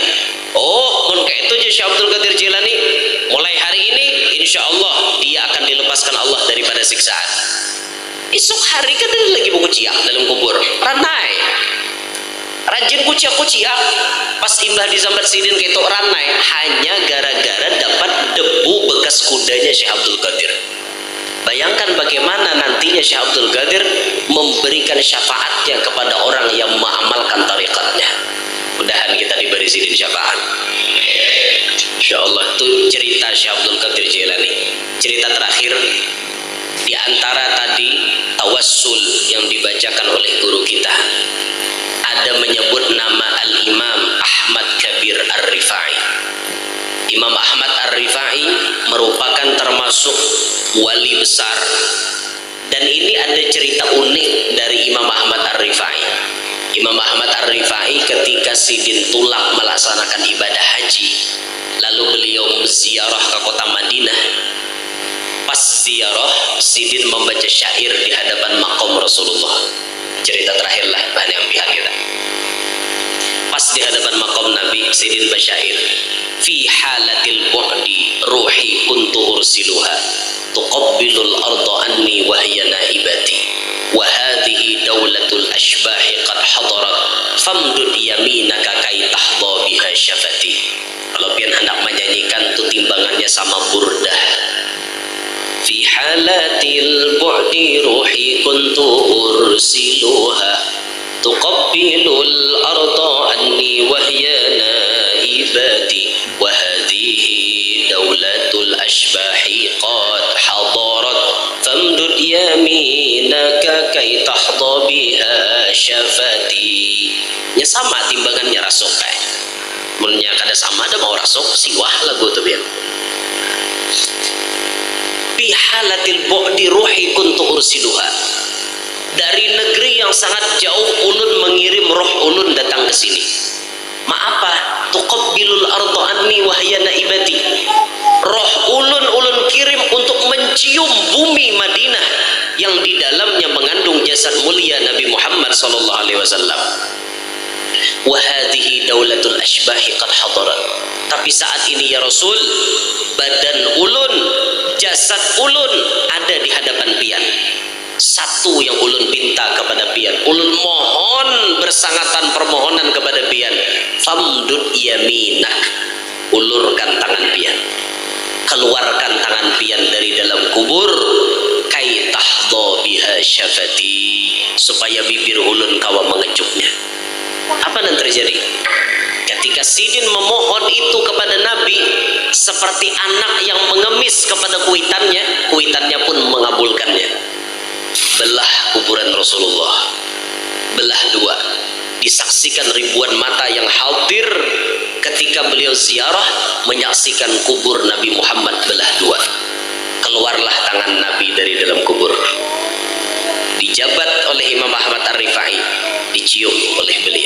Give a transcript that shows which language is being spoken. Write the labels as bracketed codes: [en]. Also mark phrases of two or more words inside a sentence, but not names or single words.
[id] Mun kayak itu aja Syekh Abdul Qadir Jilani, mulai hari ini [ar] إن شاء الله [id] dia akan dilepaskan Allah daripada siksaan. [bjn] Esok hari kan dia lagi berkuciak dalam kubur, ranai rajin kuciak-kuciak, pas imbah disambat sidin kayak itu ranai, hanya gara-gara dapat debu bekas kudanya Syekh Abdul Qadir. [id] Bayangkan bagaimana nantinya Syekh Abdul Qadir memberikan syafaatnya kepada orang yang mengamalkan tariqatnya. [bjn] Mudahan kita diberi sidin syafaat. Insyaallah. [id] Itu cerita Syekh Abdul Qadir Jilani. Cerita terakhir di antara tadi tawassul yang dibacakan oleh guru kita, ada menyebut nama Al-Imam Ahmad Kabir Ar-Rifai. Imam Ahmad Ar-Rifai merupakan termasuk wali besar, dan ini ada cerita unik dari Imam Ahmad Ar-Rifai. Imam Ahmad Ar-Rifai ketika sidin tulak melaksanakan ibadah haji, lalu beliau ziarah ke kota Madinah. Pas ziarah, sidin membaca syair di hadapan maqam Rasulullah. Cerita terakhirlah bahan yang pihak kita. [bjn] Pas di hadapan maqam Nabi, sidin basyair, [ar] في حالة البعد روحي كنت أرسلها تقبل الأرض عني وهي نائبتي وهذه دولة الأشباح قد حضرت فامدد يمينك كي تحظى بها شفتي. [bjn] Kalau pian hendak menyanyikan tu timbangannya sama Burdah. [ar] في حالة البعد روحي كنت أرسلها تقبل الأرض عني وهي نائبتي وهذه دولة الأشباح قد حضرت فامدد يمينك كي تحظى بها شفتي. [bjn] Ya sama timbangannya rasuk kayak mulnya kada sama ada mau rasuk siwah lagu tu biar [ar] بحالة البعد روحي كنت أرسلها. [bjn] Dari negeri yang sangat jauh ulun mengirim roh ulun datang ke sini. [ar] Ma'apa تقبل الأرض عني وهي نائبتي. [bjn] Roh ulun kirim untuk mencium bumi Madinah yang di dalamnya mengandung jasad mulia Nabi Muhammad [ar] صلى الله عليه وسلم. وهذه دولة الأشباح قد حضرت. [bjn] Tapi saat ini ya Rasul, badan ulun, jasad ulun ada di hadapan pian. Satu yang ulun pinta kepada pian, ulun mohon bersangatan permohonan kepada pian, [ar] فامدد يمينك, [bjn] ulurkan tangan pian, keluarkan tangan pian dari dalam kubur, [ar] كي تحظى بها شفتي, [bjn] supaya bibir ulun kawa mengecupnya. [id] Apa yang terjadi? Ketika Sidin memohon itu kepada Nabi seperti anak yang mengemis kepada kuitannya, kuitannya pun mengabulkannya. Belah kuburan Rasulullah, belah dua, disaksikan ribuan mata yang hadir ketika beliau ziarah menyaksikan kubur Nabi Muhammad belah dua. Keluarlah tangan Nabi dari dalam kubur, dijabat oleh Imam Ahmad Ar-Rifai, dicium oleh beliau.